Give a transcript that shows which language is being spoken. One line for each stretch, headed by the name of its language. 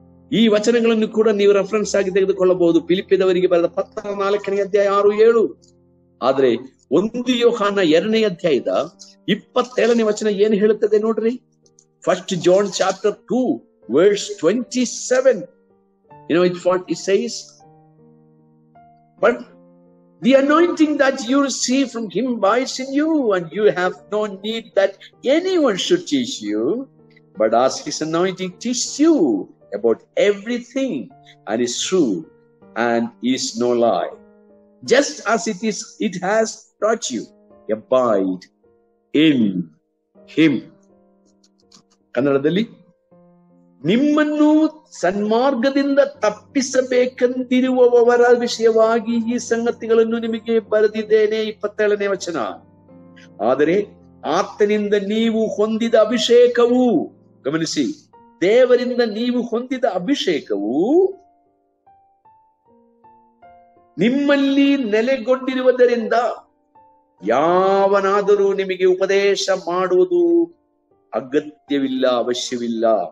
Kannada: ಈ ವಚನಗಳನ್ನು ಕೂಡ ನೀವು ರೆಫರೆನ್ಸ್ ಆಗಿ ತೆಗೆದುಕೊಳ್ಳಬಹುದು. ಫಿಲಿಪ್ಪಿದವರಿಗೆ ಬರೆದ ಪತ್ರ 4ನೇ ಅಧ್ಯಾಯ 6-7. ಆದ್ರೆ 1 ಯೋಹಾನ 2ನೇ ಅಧ್ಯಾಯದ 27ನೇ ವಚನ ಏನು ಹೇಳುತ್ತದೆ ನೋಡ್ರಿ.
English: 1 John chapter 2 verse 27. You know, it's what it says. But the anointing that you receive from him abides in you, and you have no need that anyone should teach you, but as his anointing teaches you about everything, and is true and is no lie. Just as it has taught you, abide in him.
Kannada: ಕನ್ನಡದಲ್ಲಿ, ನಿಮ್ಮನ್ನು ಸನ್ಮಾರ್ಗದಿಂದ ತಪ್ಪಿಸಬೇಕೆಂದಿರುವವರ ವಿಷಯವಾಗಿ ಈ ಸಂಗತಿಗಳನ್ನು ನಿಮಗೆ ಬರೆದಿದ್ದೇನೆ. 27ನೇ ವಚನ. ಆದರೆ ಆತನಿಂದ ನೀವು ಹೊಂದಿದ ಅಭಿಷೇಕವು, ಗಮನಿಸಿ, ದೇವರಿಂದ ನೀವು ಹೊಂದಿದ ಅಭಿಷೇಕವು ನಿಮ್ಮಲ್ಲಿ ನೆಲೆಗೊಂಡಿರುವುದರಿಂದ ಯಾವನಾದರೂ ನಿಮಗೆ ಉಪದೇಶ ಮಾಡುವುದು ಅಗತ್ಯವಿಲ್ಲ, ಅವಶ್ಯವಿಲ್ಲ.